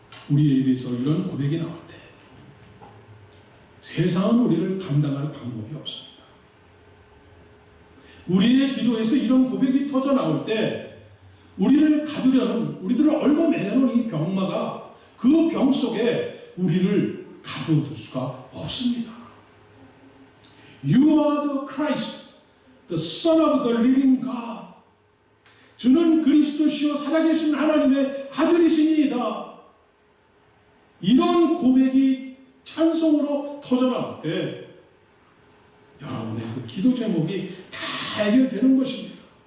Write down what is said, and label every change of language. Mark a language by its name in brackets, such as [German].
[Korean] 우리의 입에서 이런 고백이 나올 때 세상은 우리를 감당할 방법이 없습니다. 우리의 기도에서 이런 고백이 터져 나올 때 우리를 가두려는, 우리들을 얽어매려는 이 병마가 그 병 속에 우리를 가둬둘 수가 없습니다. [English] You are the Christ, the Son of the living God. [Korean] 주는 그리스도시요 살아계신 하나님의 아들이시니이다. 이런 고백이 찬송으로 터져나올 때 여러분의 그 기도 제목이 다 해결되는 것입니다.